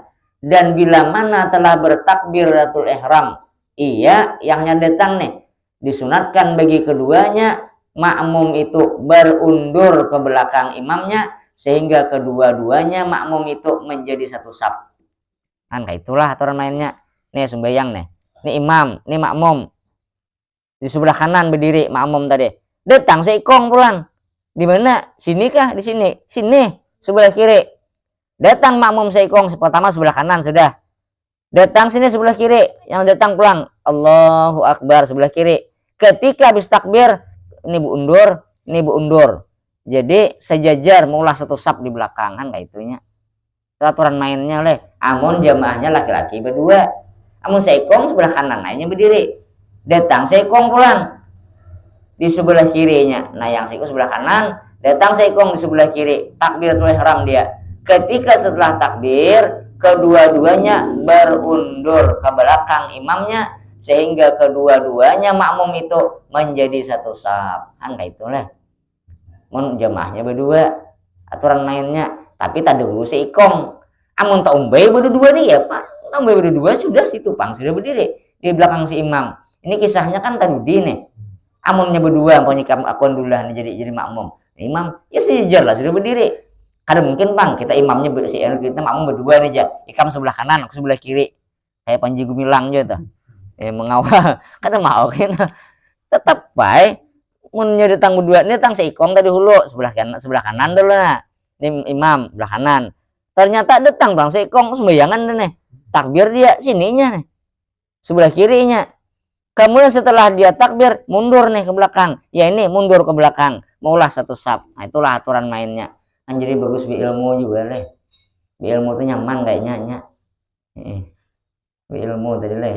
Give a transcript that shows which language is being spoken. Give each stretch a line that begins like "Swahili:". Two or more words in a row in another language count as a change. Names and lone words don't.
Indonesian: Dan bila mana telah bertakbiratul ihram, ia yang datang nih, disunatkan bagi keduanya makmum itu berundur ke belakang imamnya sehingga kedua-duanya makmum itu menjadi satu saf.
Banjar: Kan kayak itulah aturan mainnya. Nih sembahyang nih. Nih imam, nih makmum.
Indonesian: Di sebelah kanan berdiri makmum tadi.
Banjar: Datang seikong pulang. Di mana? Sini kah? Di sini.
Indonesian: Sini, sebelah kiri.
Banjar: Datang makmum seikong pertama sebelah kanan sudah. Datang sini sebelah kiri. Yang datang pulang.
Arabic: Allahu Akbar
Indonesian: sebelah kiri.
Banjar: Ketika habis takbir, ini bu undur. Jadi sejajar maulah satu saf di belakang kan kayak itunya. Itu aturan mainnya oleh. Amun jamaahnya laki-laki berdua. Amun seikong sebelah kanan lainnya berdiri. Datang seikong pulang di sebelah kirinya. Nah, yang seikong sebelah kanan, datang seikong di sebelah kiri.
Indonesian: Takbiratul ihram dia. Ketika setelah takbir, kedua-duanya berundur ke belakang imamnya sehingga kedua-duanya makmum itu menjadi satu saf.
Banjar: Kan kayak itulah. Mun jamaahnya berdua, aturan mainnya. Tapi tak dulu seikong. Amun tak umbai berdua nih ya, Pak. Tak umbai berdua sudah situ pang sudah berdiri di belakang si imam. Ini kisahnya kan tadi nih. Amunnya berdua pokoknya aku dulu jadi makmum. Imam ya sejajar lah sudah berdiri. Kadang mungkin bang kita imamnya kita makmum berdua nih aja. Ikam sebelah kanan, aku sebelah kiri. Kayak Panji Gumilang aja tuh.
Indonesian: Mengawal. Kadang mau kan. Tetap baik.
Banjar: Mun datang berdua ini datang seikong tadi hulu sebelah kanan dulu nah.
Indonesian: Ini imam sebelah kanan.
Banjar: Ternyata datang bang seikong sembayangan nih. Takbir dia sininya nih. Sebelah kirinya.
Indonesian: Kemudian setelah dia takbir mundur nih ke belakang. Ya ini mundur ke belakang. Maulah satu saf.
Banjar: Nah, itulah aturan mainnya. Kan jadi bagus bi ilmu juga leh. Bi ilmu itu nyaman kayaknya. Bi ilmu tadi leh.